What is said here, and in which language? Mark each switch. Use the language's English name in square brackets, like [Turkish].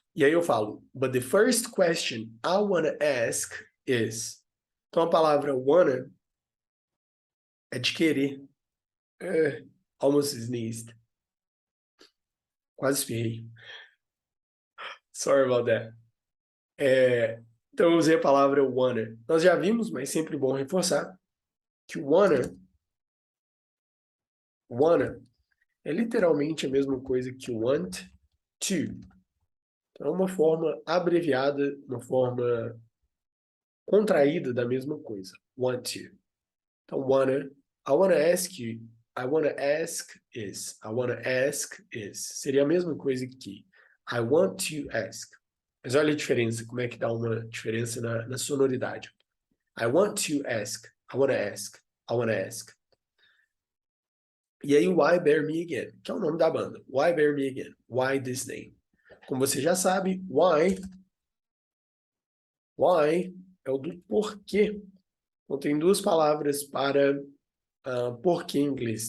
[Portuguese] E aí eu falo, [English] but the first question I wanna ask is. [Portuguese] Então a palavra wanna é de querer. [English] Almost sneezed. [Portuguese] Quase espirrei. [English] Sorry about that. [Portuguese] Então eu usei a palavra wanna. Nós já vimos, mas sempre bom reforçar, que wanna é literalmente a mesma coisa que want to. Então é uma forma abreviada, uma forma contraída da mesma coisa. [English] Want to. [Portuguese] Então, [English] wanna, I wanna ask you, I wanna ask is, I wanna ask is. [Portuguese] Seria a mesma coisa que [English] I want to ask. [Portuguese] Mas olha a diferença, como é que dá uma diferença na sonoridade. [English] I want to ask, I wanna ask, I wanna ask. E aí, Why Bear Me Again, [Portuguese] que é o nome da banda. [English] Why Bear Me Again? Why this name? [Portuguese] Como você já sabe, why é o do porquê. Então, tem duas palavras para porquê em inglês.